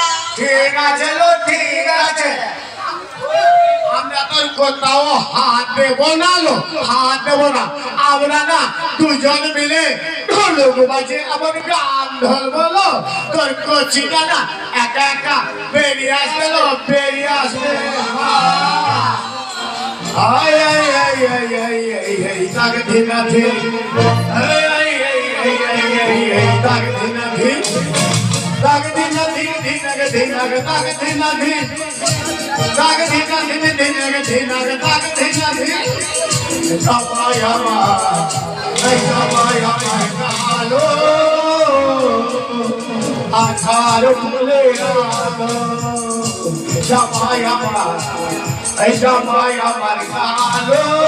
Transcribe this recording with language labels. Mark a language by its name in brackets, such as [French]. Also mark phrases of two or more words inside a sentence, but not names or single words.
[Bangla] ঠিক আছে লো ঠিক আছে আমরা তোর কোথাও হাত দেবো না লো হাত দেবো না আমরা না দুজন মিলে ঢোলক বাজে আমার গান ধরবো লো তোর কচিটা না একা একা বেরিয়ে আসবে লো বেরিয়ে আসবে আয় আয় আয় আয় আয় আয় আয় তাক দিনা দিন আয় আয় আয় আয় আয় আয় আয় তাক দিনা দিন তাক দিনা দিন দিনাকে দিনাকে তাক দিনা দিন তাক দিনা দিন দিনাকে দিনাকে তাক দিনা দিন সবাই আমার এই সবাই আমার কালো আধার ফুলে আলো সবাই আমার এই সবাই আমার কালো